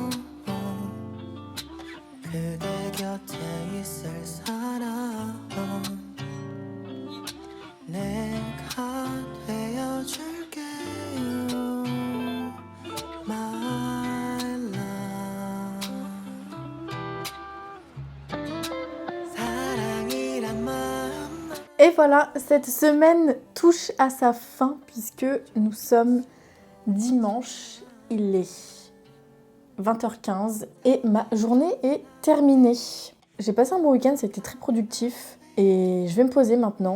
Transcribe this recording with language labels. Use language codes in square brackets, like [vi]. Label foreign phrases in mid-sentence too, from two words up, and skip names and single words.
[ko] 그대 곁에 있을 사람 내가 되어줄게요 [en] My love [ko] 사랑이란 마음 [fr] Et voilà, cette semaine touche à sa fin puisque nous sommes dimanche, il est 20h15 et ma journée est terminée. J'ai passé un bon week-end, c'était très productif et je vais me poser maintenant.